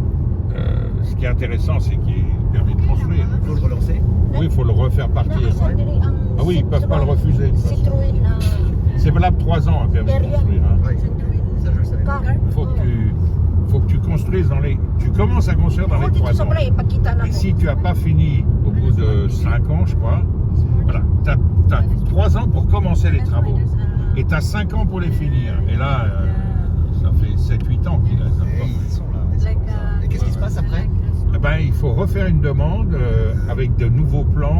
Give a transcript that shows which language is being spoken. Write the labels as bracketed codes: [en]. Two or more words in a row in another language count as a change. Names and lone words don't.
[fr] Ce qui est intéressant, c'est qu'il permet de construire. Faut le relancer. Oui, il faut le refaire partir. Ah oui, ils peuvent pas le refuser. Citroën na C'est valable 3 ans, un permis de construire. Hein. Ouais. Ça, je le savais. car. Faut que tu construises dans les... Tu commences à construire dans les 3 ans. [tl] Sobra ipakita na [fr] Et [tl] ko. [fr] si tu n'as pas fini au bout de 5 ans, je crois, voilà, tu as 3 ans pour commencer les travaux. Et tu as 5 ans pour les finir. Et là, ça fait 7-8 ans qu'il a ça. Et ils sont là. c'est pour ça. Et qu'est-ce qui se passe après? Eh ben, il faut refaire une demande avec de nouveaux plans.